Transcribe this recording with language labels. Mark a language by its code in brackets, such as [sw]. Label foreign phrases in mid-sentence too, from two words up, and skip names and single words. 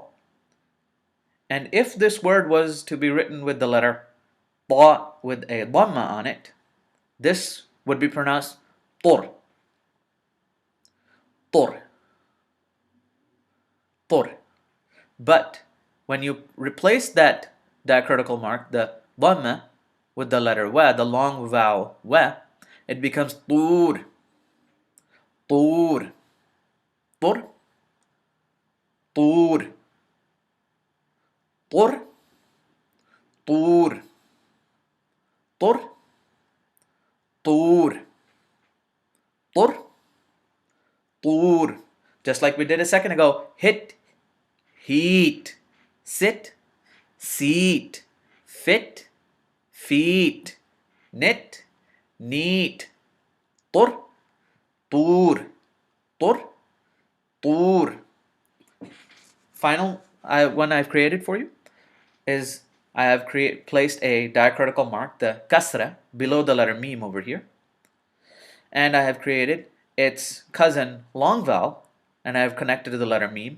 [en] And if this word was to be written with the letter Ta with a Damaa on it, this would be pronounced Tur. [ar] Tur. طر. [en] But when you replace that diacritical mark, the dhamma, with the letter wa, the long vowel wa, it becomes طور. [ar] طور. طر. طور. طر. طور. طر. طور. طر. طور. [en] Just like we did a second ago. Hit, heat, sit, seat, fit, feet, knit, neat. [ar] طر. طور. طر. طور. [en] Final one I've created for you is I have placed a diacritical mark, the kasra, below the letter meme over here. And I have created its cousin long vowel, and I have connected to the letter meme.